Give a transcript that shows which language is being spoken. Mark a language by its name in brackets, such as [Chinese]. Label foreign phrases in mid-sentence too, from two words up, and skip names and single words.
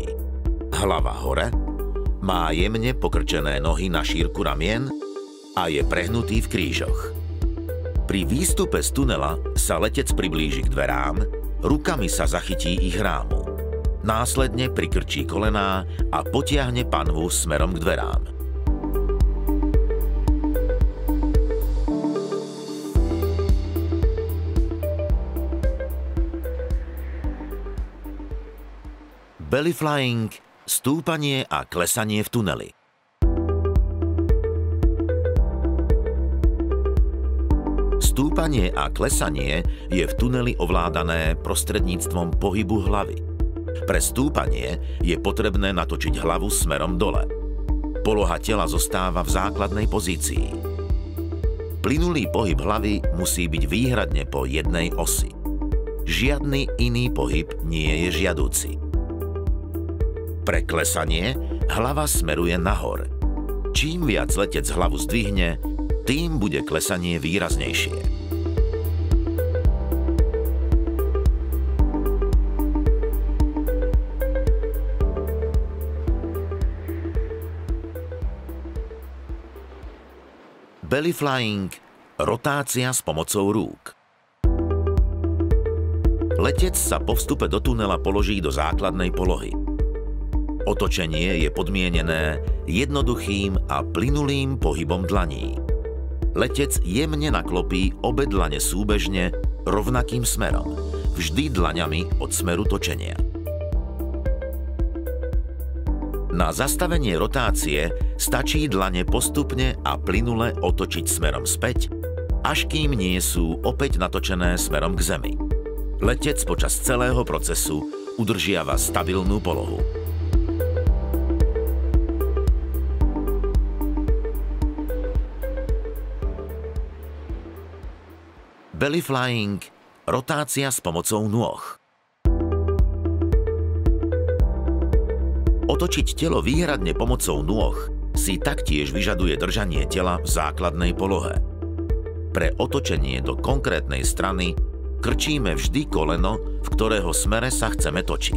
[Slovak] Hlava hore, má jemne pokrčené nohy na šírku ramien a je prehnutý v krížoch. Pri výstupe z tunela sa letec priblíži k dverám, rukami sa zachytí ich rámu. Následne prikrčí kolená a potiahne panvu smerom k dverám. [English] Belly flying – [Slovak] stúpanie a klesanie v tuneli. Stúpanie a klesanie je v tuneli ovládané prostredníctvom pohybu hlavy. Pre stúpanie je potrebné natočiť hlavu smerom dole. Poloha tela zostáva v základnej pozícii. Plynulý pohyb hlavy musí byť výhradne po jednej osi. Žiadny iný pohyb nie je žiadúci. Pre klesanie hlava smeruje nahor. Čím viac letec hlavu zdvihne, tým bude klesanie výraznejšie. [English] Belly flying – [Slovak] rotácia s pomocou rúk. Letec sa po vstupe do tunela položí do základnej polohy. Otočenie je podmienené jednoduchým a plynulým pohybom dlaní. Letec jemne naklopí obe dlane súbežne rovnakým smerom, vždy dlaňami od smeru točenia. Na zastavenie rotácie stačí dlane postupne a plynule otočiť smerom späť, až kým nie sú opäť natočené smerom k zemi. Letec počas celého procesu udržiava stabilnú polohu. [English] Belly flying – [Slovak] rotácia s pomocou nôh. Otočiť telo výhradne pomocou nôh si taktiež vyžaduje držanie tela v základnej polohe. Pre otočenie do konkrétnej strany krčíme vždy koleno, v ktorého smere sa chceme točiť.